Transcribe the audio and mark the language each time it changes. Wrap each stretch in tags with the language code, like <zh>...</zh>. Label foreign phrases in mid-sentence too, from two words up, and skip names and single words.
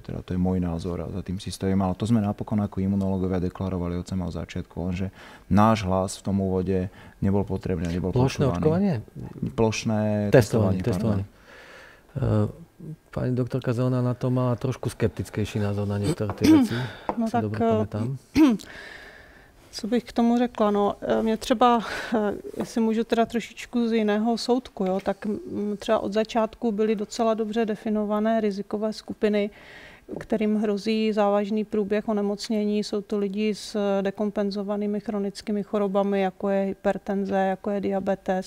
<sk>Teda to je môj názor a za tým si stojím. Ale to sme napokon ako imunológovia deklarovali od samého začiatku, lenže náš hlas v tom úvode nebol potrebný, nebol plošné počúvaný. Očkovanie? Plošné testovanie. Pani doktorka Zelená na to má trošku skeptickejší názor na niektoré tie veci. No si tak, dobre pamätám.</sk> <cs>Co bych k tomu řekla? No, mě třeba, jestli můžu teda trošičku z jiného soudku, jo, tak třeba od začátku byly docela dobře definované rizikové skupiny, kterým hrozí závažný průběh onemocnění. Jsou to lidi s dekompenzovanými chronickými chorobami, jako je hypertenze, jako je diabetes.</cs>